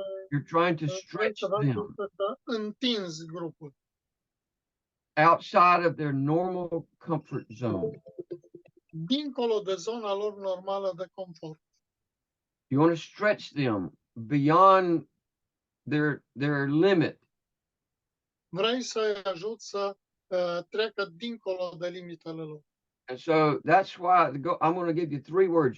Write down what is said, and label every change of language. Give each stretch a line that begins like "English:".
English: You're trying to stretch them
Romanian: Întinzi grupul
English: outside of their normal comfort zone.
Romanian: dincolo de zona lor normală de confort.
English: You want to stretch them beyond their limit.
Romanian: Vrei să-i ajuți să treacă dincolo de limitele lor.
English: And so that's why I'm going to give you 3 words.